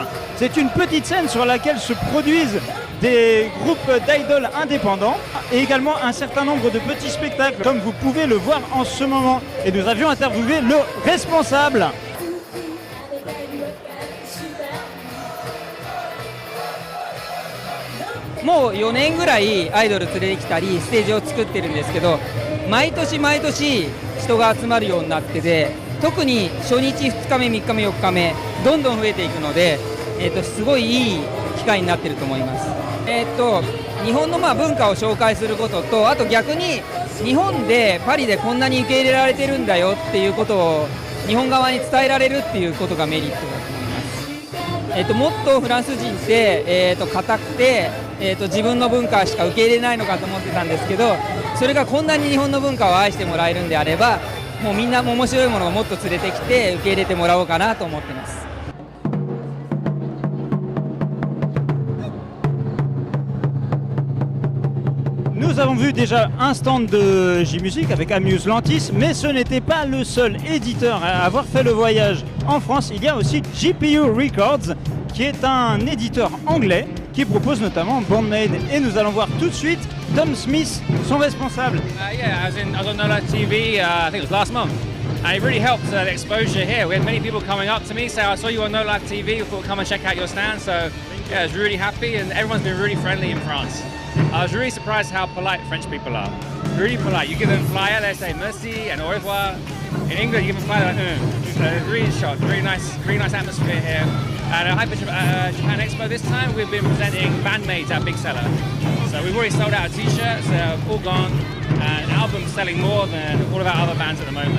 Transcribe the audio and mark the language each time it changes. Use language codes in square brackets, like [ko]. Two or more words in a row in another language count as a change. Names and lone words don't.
[fr] C'est une petite scène sur laquelle se produisent des groupes d'idoles indépendants et également un certain nombre de petits spectacles, comme vous pouvez le voir en ce moment. Et nous avions interviewé le responsable. [ja] Moi, 4 年ぐらいアイドル連れてきたりステージを作ってるんですけど、毎年毎年人が集まるようになってて、特に初日2日目3日目4日目どんどん増えていくので、すごいいい機会になってると思います。日本の文化を紹介することと、あと逆に日本でパリでこんなに受け入れられてるんだよっていうことを日本側に伝えられるっていうことがメリットだと思います。もっとフランス人って、固くて、自分の文化しか受け入れないのかと思ってたんですけど、それがこんなに日本の文化を愛してもらえるんであれば、もうみんな面白いものをもっと連れてきて受け入れてもらおうかなと思ってます。 [fr] Nous avons vu déjà un stand de J-Music avec Amuse Lantis, mais ce n'était pas le seul éditeur à avoir fait le voyage. En France, il y a aussi GPU Records, qui est un éditeur anglais qui propose notamment Bandmade. Et nous allons voir tout de suite Tom Smith, son responsable. [en] Yeah, I was on No Life TV, I think it was last month. And it really helped the exposure here. We had many people coming up to me saying, I saw you on No Life TV, we thought come and check out your stand. So yeah, I was really happy and everyone's been really friendly in France. I was really surprised how polite French people are. Really polite. You give them a flyer, they say merci and [fr] au revoir. [en] In England, you give them a flyer, like, really shocked. Really nice atmosphere here. At Hyper Japan Expo this time, we've been presenting Bandmates, our big seller. So we've already sold out of t-shirts, they're all gone. And albums selling more than all of our other bands at the moment.